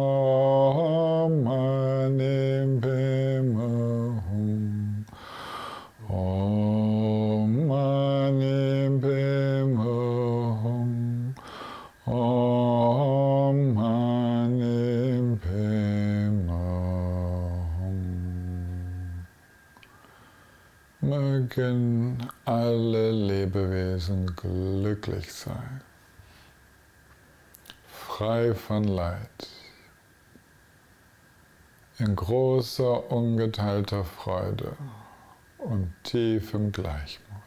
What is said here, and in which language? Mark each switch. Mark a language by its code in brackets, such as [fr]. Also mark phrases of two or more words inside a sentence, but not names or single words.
[sa] Om Mani Padme Hum. Om Mani Padme Hum. Om Mani Padme Hum. [de] Mögen alle Lebewesen glücklich sein, frei von Leid, in großer, ungeteilter Freude und tiefem Gleichmut.